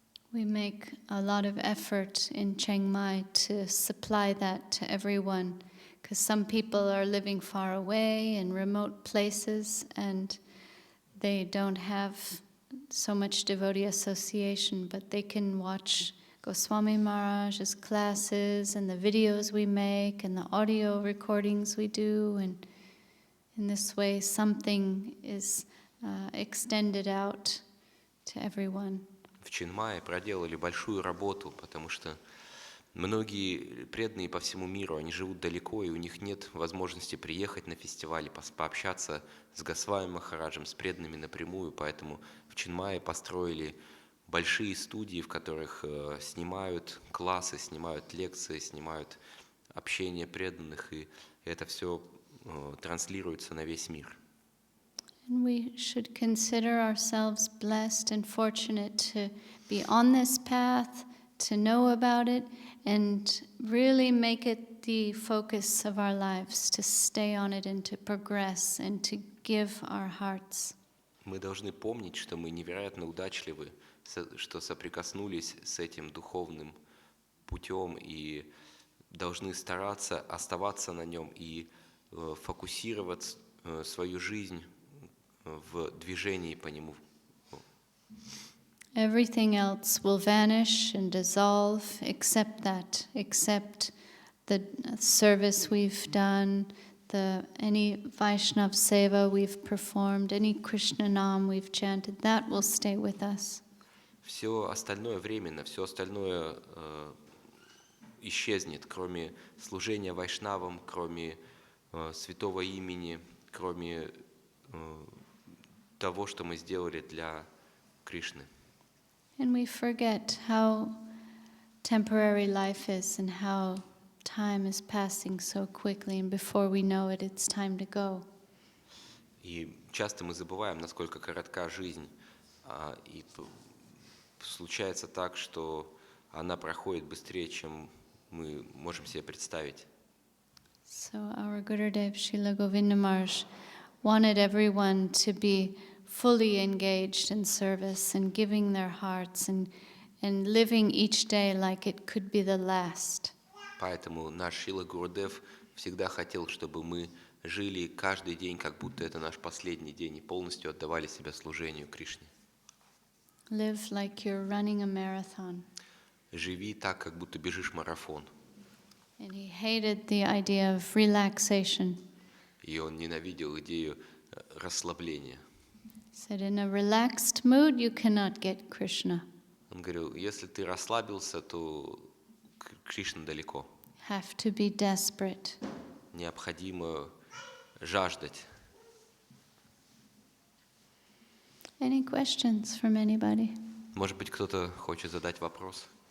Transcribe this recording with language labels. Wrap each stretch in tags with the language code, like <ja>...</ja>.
<en>We make a lot of effort in Chiang Mai to supply that to everyone, because some people are living far away in remote places and they don't have so much devotee association, but they can watch Goswami Maharaj's classes and the videos we make and the audio recordings we do, and in this way something is extended out to everyone.</en> <ru>В Чинмае проделали большую работу, потому что многие преданные по всему миру, они живут далеко, и у них нет возможности приехать на фестиваль, пообщаться с Госвами Махараджем, с преданными напрямую, поэтому в Чинмае построили большие студии, в которых снимают классы, снимают лекции, снимают общение преданных, и это все транслируется на весь мир.</ru> <en>And we should consider ourselves blessed and fortunate to be on this path, to know about it, and really make it the focus of our lives, to stay on it and to progress and to give our hearts.</en> <ru>Мы должны помнить, что мы невероятно удачливы, что соприкоснулись с этим духовным путем и должны стараться оставаться на нем и фокусировать свою жизнь в движении по нему.</ru> <en>Everything else will vanish and dissolve except that, except the service we've done, any Vaishnav seva we've performed, any Krishna Nam we've chanted, that will stay with us.</en> <ru>Все остальное временно, все остальное исчезнет, кроме служения вайшнавам, кроме святого имени, кроме того, что мы сделали для Кришны.</ru> <en>And we forget how temporary life is and how time is passing so quickly, and before we know it, it's time to go.</en> <ru>И часто мы забываем, насколько коротка жизнь, и случается так, что она проходит быстрее, чем мы можем себе представить.</ru> <en>So our Gurudev Srila Govinda Maharaj wanted everyone to be fully engaged in service and giving their hearts and living each day like it could be the last.</en> <ru>Поэтому наш Шрила Гурудев всегда хотел, чтобы мы жили каждый день, как будто это наш последний день, и полностью отдавали себя служению Кришне.</ru> <en>Live like you're running a marathon.</en> <ru>Живи так, как будто бежишь марафон.</ru> <en>And he hated the idea of relaxation.</en> <ru>И он ненавидел идею расслабления.</ru> <en>Said in a relaxed mood you cannot get Krishna.</en> <ru>Он говорил, если ты расслабился, то Кришна далеко.</ru> <en>Have to be desperate.</en> <ru>Необходимо жаждать.</ru> <en>Any questions from anybody?</en> <ru>Может быть, кто-то хочет задать вопрос?</ru>